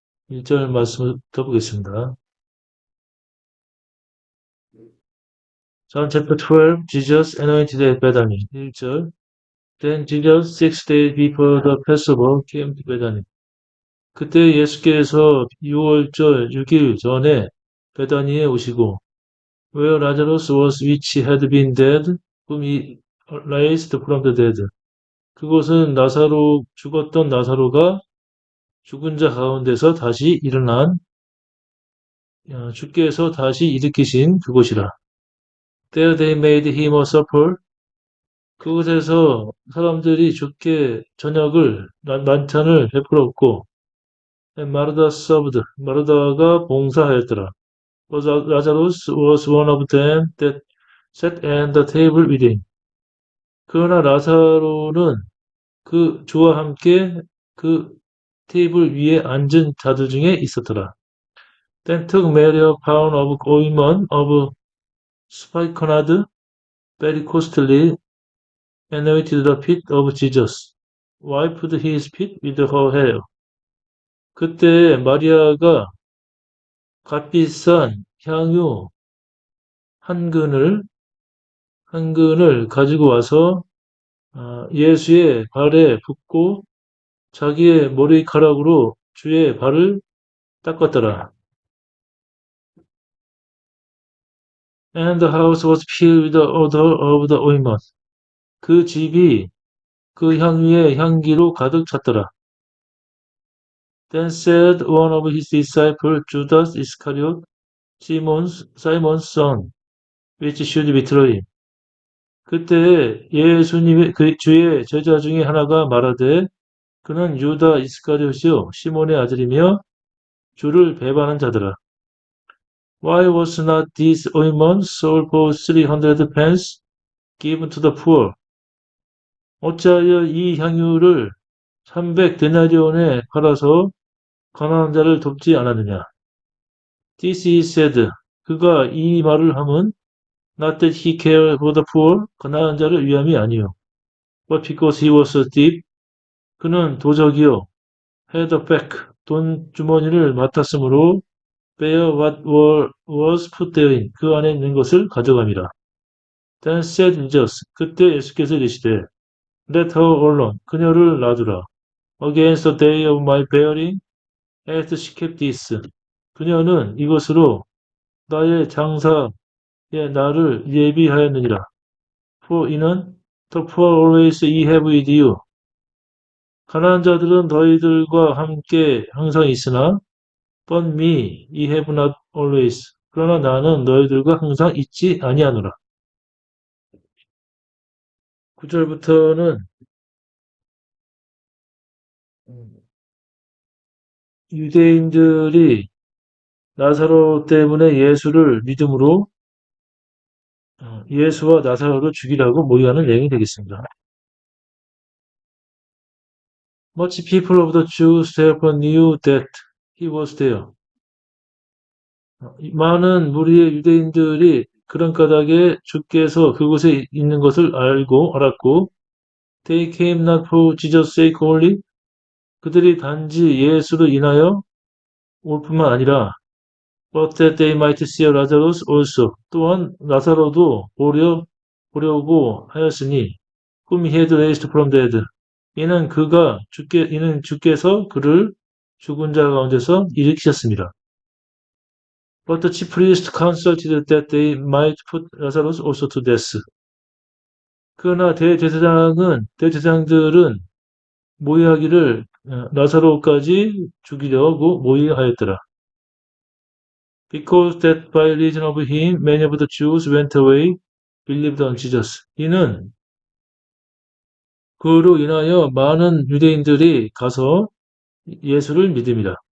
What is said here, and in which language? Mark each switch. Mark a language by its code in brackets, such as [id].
[ko] 1절 말씀부터 보겠습니다. [en] John chapter 12, Jesus anointed at Bethany. [ko] 1절. [en] Then Jesus 6 days before the Passover came to Bethany. [ko] 그때 예수께서 6월절 6일 전에 베다니에 오시고 [en] where Lazarus was which had been dead, whom he raised from the dead. [ko] 그곳은 죽었던 나사로가 죽은 자 가운데서 다시 일어난 주께서 다시 일으키신 그곳이라. [en] There they made him a supper. [ko] 그곳에서 사람들이 주께 저녁을 만찬을 베풀었고 [en] and Martha served. [ko] 마르다가 봉사하였더라. [en] But Lazarus was one of them that sat at the table with him. [ko] 그러나 라사로는 주와 함께 그 테이블 위에 앉은 자들 중에 있었더라. [en] Then took Mary a pound of ointment of spikenard, very costly, anointed the feet of Jesus, wiped his feet with her hair. [ko] 그때 마리아가 값비싼 향유 한 근을 가지고 와서 예수의 발에 붓고 자기의 머리카락으로 주의 발을 닦았더라. [en] And the house was filled with the odor of the ointment. [ko] 그 집이 그 향유의 향기로 가득 찼더라. [en] Then said one of his disciples, Judas Iscariot, Simon's son, which should betray him. [ko] 그때 예수님의 주의 제자 중에 하나가 말하되 그는 유다 이스카리ot이요 시몬의 아들이며 주를 배반한 자더라. [en] Why was not this ointment sold for 300 pence given to the poor? [ko] 어찌하여 이 향유를 300데나리온에 팔아서 가난한 자를 돕지 않았느냐? [en] This he said. [ko] 그가 이 말을 함은 [en] not that he cared for the poor, [ko] 가난한 자를 위함이 아니요. [en] But because he was a thief, [ko] 그는 도적이요. [en] had a bag, [ko] 돈 주머니를 맡았으므로 [en] bear what was put therein, [ko] 그 안에 있는 것을 가져감이라. [en] Then said Jesus, [ko] 그때 예수께서 이르시되 [en] Let her alone, [ko] 그녀를 놔두라. [en] Against the day of my bearing, hath she kept this. [ko] 그녀는 이것으로 나의 장사의 날을 예비하였느니라. [en] For [ko] 이는 [en] the poor always ye have with you. [ko] 가난한 자들은 너희들과 함께 항상 있으나 [en] but me ye have not always. [ko] 그러나 나는 너희들과 항상 있지 아니하노라. 9절부터는 유대인들이 나사로 때문에 예수를 믿음으로 예수와 나사로를 죽이라고 모의하는 내용이 되겠습니다. [en] Much people of the Jews therefore knew that he was there. [ko] 많은 무리의 유대인들이 그런 까닭에 주께서 그곳에 있는 것을 알았고, [en] they came not for Jesus' sake only. [ko] 그들이 단지 예수로 인하여 올 뿐만 아니라, [en] but that they might see Lazarus also. [ko] 또한 나사로도 보려고 하였으니, [en] whom he had raised from the dead. [ko] 이는 주께서 그를 죽은 자 가운데서 일으키셨습니다. [en] But the chief priests consulted that they might put Lazarus also to death. [ko] 그러나 대제사장들은 모의하기를 나사로까지 죽이려고 모의하였더라. [en] Because that by reason of him many of the Jews went away, believed on Jesus. [ko] 이는 그로 인하여 많은 유대인들이 가서 예수를 믿음이라.